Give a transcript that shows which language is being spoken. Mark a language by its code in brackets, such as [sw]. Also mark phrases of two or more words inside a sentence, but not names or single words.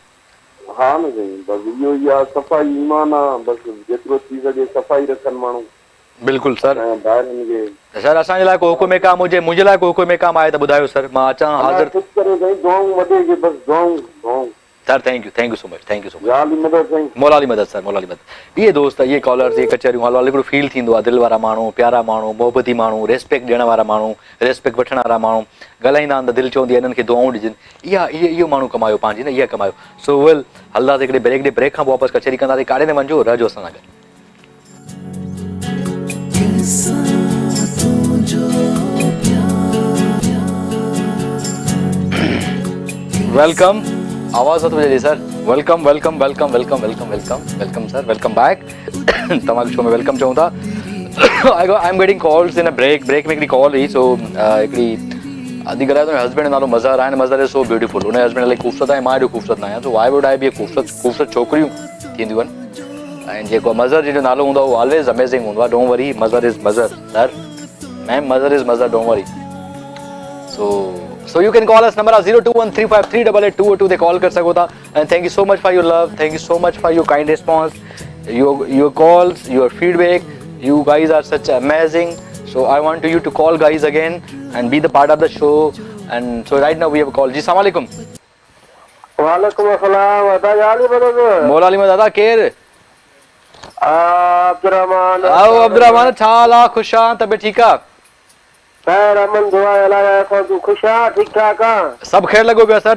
[sd] हा न साईं बसि इहो ई आहे सफ़ाई ईमान आहे बसि जेतिरो थी सघे सफ़ाई रखनि माण्हू बिल्कुलु सर भाइरनि खे सर असांजे लाइ को हुकुम काम हुजे मुंहिंजे लाइ को हुकुम काम आहे त ॿुधायो सर मां अचां हाज़िर सर [en] thank you so much [sd] मौला अली मदद सर मौला अली मदद इहे दोस्त इहे कॉलर्स इहे कचहरियूं हाल हिकिड़ो फील थींदो आहे दिलि वारा माण्हू प्यारा माण्हू मोहबती माण्हू रेस्पेक्ट ॾियण वारा माण्हू रेस्पेक्ट वठण वारा माण्हू ॻाल्हाईंदा आहिनि त दिलि चवंदी आहे हिननि खे दुआऊं ॾिजनि इहो माण्हू कमायो पंहिंजी न इहा कमायो सो वेल हलंदासीं हिकिड़े ब्रेक खां पोइ वापसि कचहरी कंदासीं काॾे न वञिजो रहजो असां सां गॾु वेलकम आवाज़ नथो अचे सर वेलकम सर [en] welcome back [sd] तव्हांखे शो में वेलकम चऊं था [en] I am getting calls in a break [sd] में हिकिड़ी कॉल हुई सो हिकिड़ी आदि ॻाल्हाए थो हस्बैंड जो नालो मज़हर आहे मज़हर [en] is so beautiful [sd] हुन हस्बैंड इलाही ख़ूबसूरत आहे मां एॾो ख़ूबसूरत न आहियां [en] so why would I [sd] बि ख़ूबसूरत छोकिरियूं थींदियूं आहिनि ऐं जेको मज़हर जो नालो हूंदो आहे उहो [en] always amazing [sd] हूंदो आहे [en] don't worry Mazhar is Mazhar sir ma'am Mazhar is Mazhar don't worry So you can call us number 02135388202 they call [sd] कर सको था [en] and thank you so much for your love thank you so much for your kind response your calls your feedback you guys are such amazing so I want you to call guys again and be the part of the show and so right now we have a call जी [ar] السلام عليكم وعليكم السلام [sd] अदा याली मदद मौला अली मदद दादा केर अब्दुरहमान आओ अब्दुरहमान छा हाल आहे? ख़ुशि आहे? तबियत ठीकु आहे? खैर अमन दुआ अलाह असां तूं ख़ुशि आहे? ठीकु ठाक आहे? सभु ख़ैर लॻो पियो सर।